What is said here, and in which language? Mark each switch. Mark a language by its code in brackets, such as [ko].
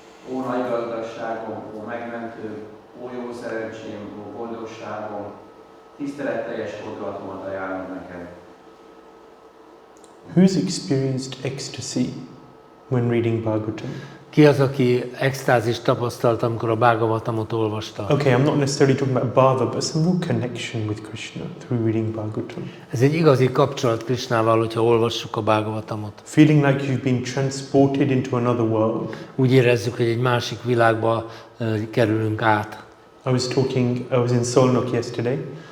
[hu] Ó nagy gazdaságom, ó megmentő, ó jó szerencsém, ó boldogságom, tiszteletteljes fordulatomat ajánlom neked. [en] Who's experienced ecstasy when reading Bhagavatam? [hu] Ki az, aki extázist tapasztalt, amikor a Bhagavatamot olvasta? [en] Okay, I'm not necessarily talking about bhava, but some real connection with Krishna through reading Bhagavatam. [hu] Ez egy igazi kapcsolat Krishnával, hogyha olvassuk a Bhagavatamot. [en] Feeling like you've been transported into another world. [hu] Úgy érezzük, hogy egy másik világba kerülünk át. [en] I was in Szolnok yesterday.